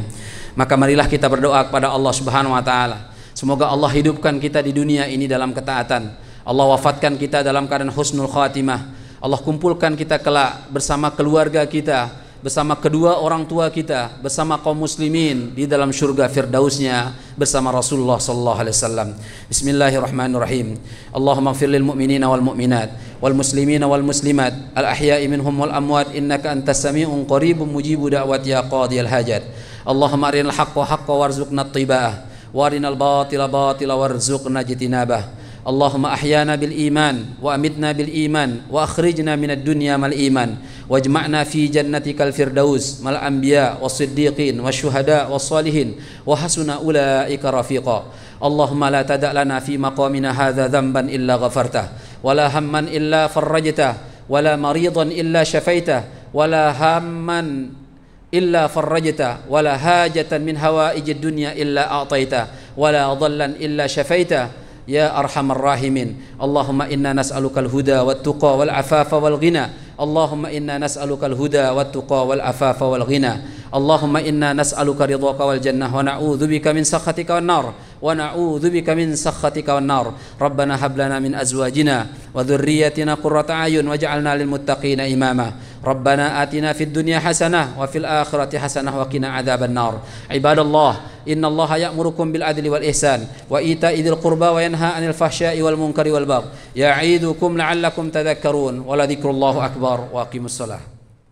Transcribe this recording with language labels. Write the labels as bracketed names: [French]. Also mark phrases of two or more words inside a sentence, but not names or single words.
[Indonesian] Maka marilah kita berdoa kepada Allah [Arabic] سبحانه وتعالى, [Indonesian] semoga Allah hidupkan kita di dunia ini dalam ketaatan, Allah wafatkan kita dalam keadaan [Arabic] حسن الخاتمة, [Indonesian] Allah kumpulkan kita kelak bersama keluarga kita, bersama kedua orang tua kita, bersama kaum muslimin di dalam surga firdausnya bersama Rasulullah [Arabic] صلى الله عليه وسلم. بسم الله الرحمن الرحيم. اللهم اغفر للمؤمنين والمؤمنات والمسلمين والمسلمات الأحياء منهم والأموات إنك أنت السميع قريب مجيب الدعوات يا قاضي الحاجات. اللهم أرنا الحق حقا وارزقنا اتباعه وأرنا الباطل باطلا وارزقنا اجتنابه. اللهم أحينا بالإيمان وأمتنا بالإيمان وأخرجنا من الدنيا مع الإيمان واجمعنا في جنتك الفردوس مع الأنبياء والصديقين والشهداء والصالحين وحسن أولئك رفيقا. اللهم لا تدع لنا في مقامنا هذا ذنبا إلا غفرته ولا هما إلا فرجته ولا مريضا إلا شفيته ولا هما إلا فرجته ولا حاجة من حوائج الدنيا إلا أعطيته ولا ضالا إلا شفيته يا أرحم الراحمين. اللهم إنا نسألك الهدى والتقى والعفاف والغنى. اللهم إنا نسألك الهدى والتقى والعفاف والغنى. اللهم إنا نسألك رضاك والجنة ونعوذ بك من سخطك والنار ونعوذ بك من سخطك والنار. ربنا هب لنا من أزواجنا وذرياتنا قرة أعين واجعلنا للمتقين إماما. ربنا آتنا في الدنيا حسنة وفي الآخرة حسنة وقنا عذاب النار. عباد الله، إن الله يأمركم بالعدل والإحسان وإيتاء ذي القربى وينهى عن الفحشاء والمنكر والبغي يعظكم لعلكم تذكرون ولذكر الله أكبر وأقم الصلاة.